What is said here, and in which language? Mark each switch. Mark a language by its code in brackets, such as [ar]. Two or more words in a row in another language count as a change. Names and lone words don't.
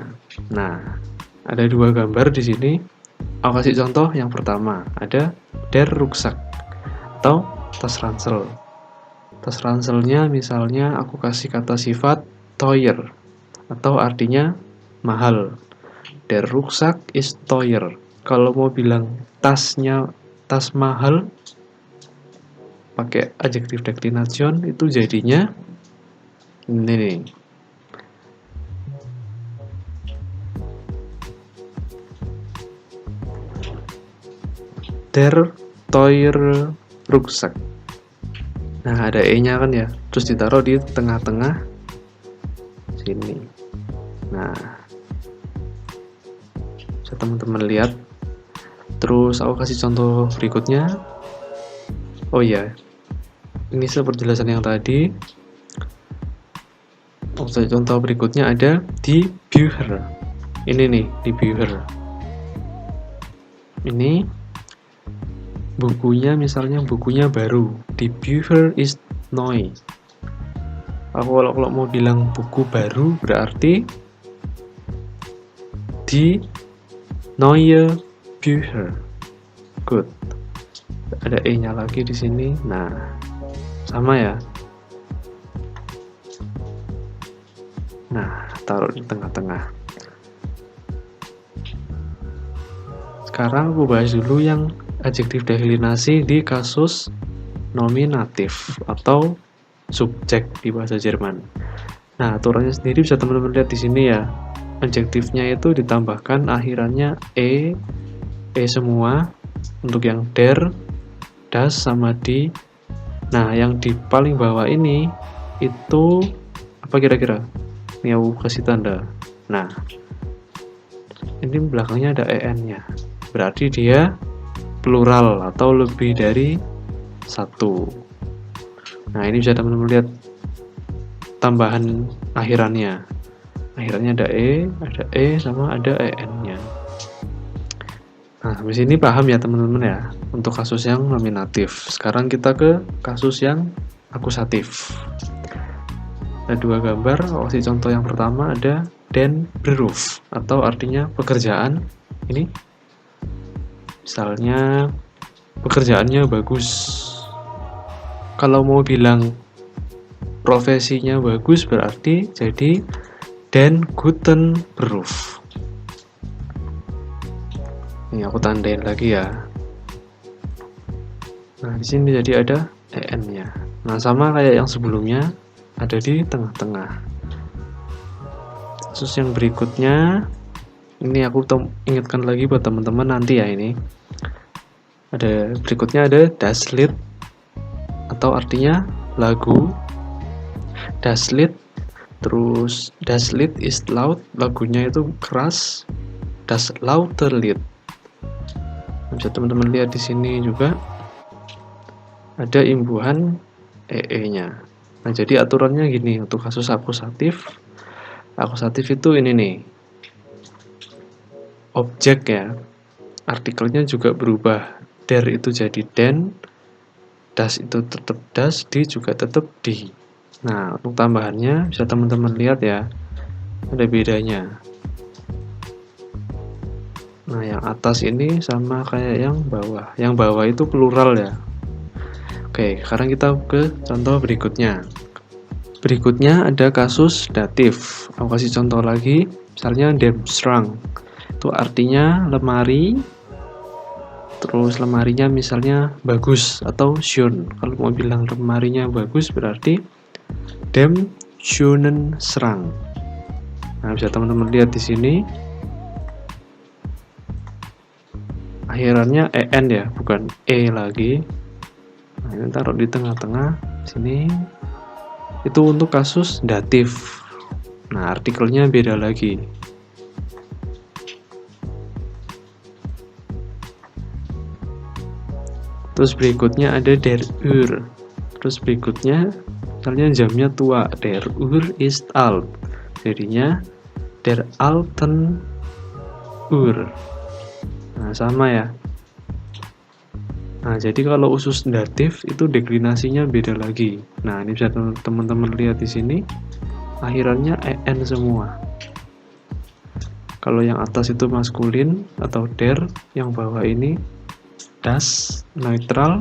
[id] Nah, ada dua gambar di sini. Aku kasih contoh yang pertama, ada [de] der Rucksack [id] atau tas ransel. Tas ranselnya misalnya aku kasih kata sifat teuer atau artinya mahal. [de] Der Rucksack ist teuer. [id] Kalau mau bilang tasnya tas mahal, pakai adjektif declination itu jadinya ini nih. [de] Der teuer Rucksack. [id] Nah, ada e-nya kan ya. Terus ditaruh di tengah-tengah sini. Nah, bisa teman-teman lihat. Terus aku kasih contoh berikutnya. Oh iya, ini seperti penjelasan yang tadi. Contoh berikutnya ada [de] die Bücher. [id] Ini nih, [de] die Bücher. [id] Ini bukunya, misalnya bukunya baru. [de] Die Bücher ist neu. [id] Kalau mau bilang buku baru berarti [de] die neue Bücher. [id] Good. Ada e-nya lagi di sini. Nah, sama ya. Nah, taruh di tengah-tengah. Sekarang aku bahas dulu yang adjektif deklinasi di kasus nominatif atau subjek di bahasa Jerman. Nah, aturannya sendiri bisa teman-teman lihat di sini ya. Adjektifnya itu ditambahkan akhirannya e semua untuk yang [de] der, das [id] sama di. Nah, yang di paling bawah ini itu Apa kira-kira? Ini aku kasih tanda. Nah, ini belakangnya ada en-nya. Berarti dia plural atau lebih dari satu. Nah, ini bisa teman-teman lihat tambahan akhirannya. Akhirannya ada sama ada en-nya. Nah, sampai sini paham ya teman-teman ya untuk kasus yang nominatif. Sekarang kita ke kasus yang akusatif. Ada dua gambar, kasih contoh yang pertama ada [de] den beruf [id] atau artinya pekerjaan. Ini misalnya pekerjaannya bagus. Kalau mau bilang profesinya bagus berarti jadi [de] den guten beruf. [id] Ini aku tandain lagi ya. Nah, di sini jadi ada en-nya. Nah, sama kayak yang sebelumnya, ada di tengah-tengah. Kasus yang berikutnya, ini aku ingatkan lagi buat teman-teman nanti ya ini. Ada berikutnya ada [de] das Lied [id] atau artinya lagu. [de] Das Lied, terus das Lied ist laut, [id] lagunya itu keras. [de] Das lauter Lied. [id] Bisa teman-teman lihat di sini juga ada imbuhan ee-nya. Nah, jadi aturannya gini untuk kasus akusatif. Akusatif itu ini nih. Objek ya. Artikelnya juga berubah. Der itu jadi den, das itu tetap das, di juga tetap di. Nah, untuk tambahannya bisa teman-teman lihat ya. Ada bedanya. Nah, yang atas ini sama kayak yang bawah. Yang bawah itu plural ya. Oke, sekarang kita ke contoh berikutnya. Berikutnya ada kasus datif. Aku kasih contoh lagi. Misalnya [de] dem Schrank. [id] Itu artinya lemari. Terus lemarinya misalnya bagus atau schön. Kalau mau bilang lemarinya bagus berarti [de] dem schönen Schrank. [id] Nah, bisa teman-teman lihat di sini. Akhirannya en ya, bukan e lagi. Nah, ini taruh di tengah-tengah sini. Itu untuk kasus datif. Nah, artikelnya beda lagi. Terus berikutnya ada [de] der Uhr. [id] Terus berikutnya misalnya jamnya tua, [de] der Uhr ist alt. Jadinya der alten Uhr. [id] Nah, sama ya. Nah, jadi kalau usus datif itu deklinasinya beda lagi. Nah, ini bisa teman-teman lihat di sini. Akhirannya en semua. Kalau yang atas itu maskulin atau der, yang bawah ini das, netral.